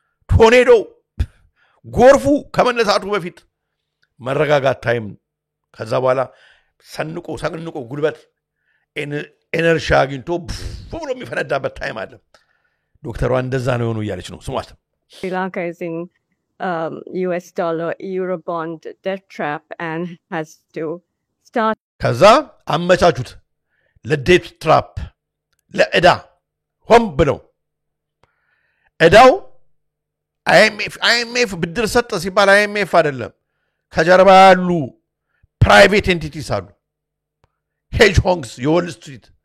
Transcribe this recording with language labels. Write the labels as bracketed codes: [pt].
[am] ቶርኔዶ ጎርፉ ከመነሳቱ በፊት መረጋጋት ታይም ከዛ በኋላ ሰንቆ ጉልበት ኤነርጂ አግኝቶ ብሎ የሚፈነዳበት ታይም አለ ዶክተሯ እንደዛ ነው የሆኑ እያለች ነው ስሟት [en] Sri Lanka is in US dollar euro bond debt trap and has to start [am] ከዛ አመቻቹት ለዴት ትራፕ ለዕዳ ሆም ብለው ዕዳው IMF ብድር ሰጠ ሲባል IMF አይደለም ከጀርባ ያሉ ፕራይቬት ኤንቲቲስ አሉ ሄጅ ሆንግስ የዎል ስትሪት